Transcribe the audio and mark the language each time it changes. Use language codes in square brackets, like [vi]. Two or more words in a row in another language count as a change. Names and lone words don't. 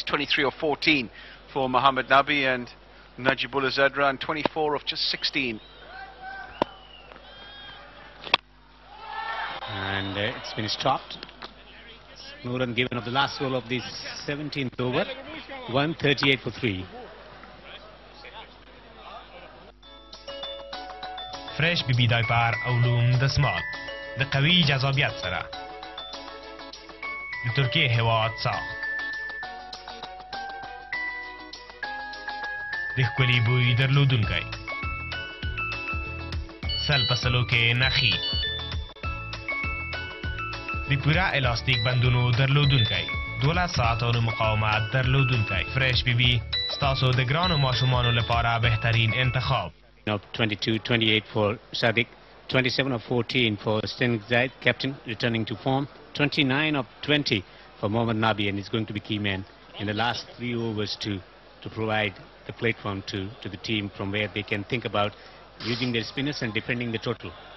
[en] 23 or 14 for Mohammad Nabi, and Najibullah Zadran 24 of just 16. And it's been stopped. No run given of the last ball of the 17th over. 138 for 3. [ps] فريش ببي دايبر علوم دسمال د قوي جذابیت سره د ترکیه هواد ساخت د ښکلي بوی درلودونکی سل په سلو کې نخي د پوره الاستیک بندونو درلودونکی 12 ساعتونو مقاومت درلودونکی فريش ببي ستاسو د ګرانو ماشومانو لپاره بهترین انتخاب. [en] 22-28 for Sadiq, 27 of 14 for Sten Zaid, captain returning to form, 29 of 20 for Mohammad Nabi, and he's going to be key man in the last 3 overs to provide the platform to the team from where they can think about using their spinners and defending the total.